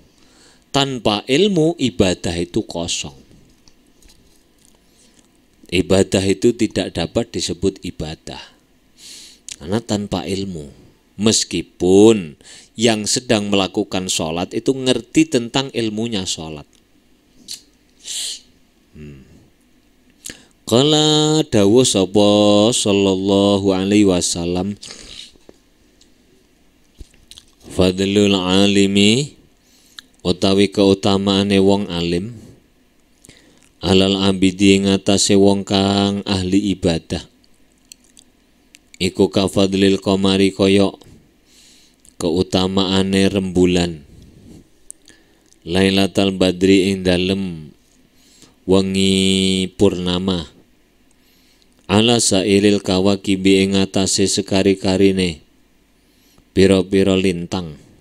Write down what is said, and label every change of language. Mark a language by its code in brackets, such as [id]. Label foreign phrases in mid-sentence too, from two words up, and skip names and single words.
[id] Tanpa ilmu ibadah itu kosong. Ibadah itu tidak dapat disebut ibadah karena tanpa ilmu. Meskipun yang sedang melakukan sholat itu ngerti tentang ilmunya sholat. [jv] Qala dawuh sapa [ar] صلى الله عليه وسلم فضل العالم [jv] utawi keutamaane wong alim [ar] على العابد [jv] ngatasi wong kang ahli ibadah iku [ar] كفضل القمر [jv] kaya keutamaane rembulan, [ar] ليلة البدر [jv] ing dalem wengi purnama, [ar] على سائر الكواكب [jv] ing atase sekari-karine pira-pira lintang.